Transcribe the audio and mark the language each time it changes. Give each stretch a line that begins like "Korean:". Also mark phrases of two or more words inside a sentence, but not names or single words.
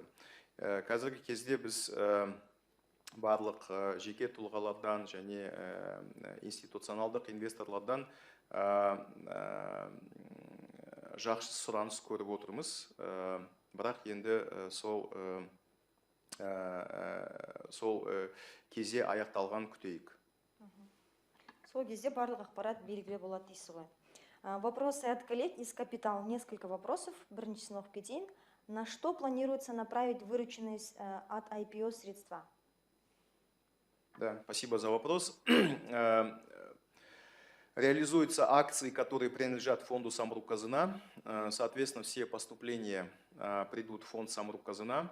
Kazakh: Қазіргі кезде біз барлық жеке тұлғалардан және институционалдық инвесторлардан жақсы сұраныс көріп отырмыз. Бірақ енді сол кезде аяқталған күтейік. Сол кезде барлық ақпарат белгілі болады дейсіз ғой.
Russian: Вопросы от коллег из Капитал. Несколько вопросов.
Kazakh: Біріншісін оқып кетейін.
Russian: На что планируется направить вырученные от IPO средства? Да, спасибо за вопрос. Реализуются акции, которые принадлежат фонду Самрұқ-Қазына. Соответственно, все поступления придут в фонд Самрұқ-Қазына.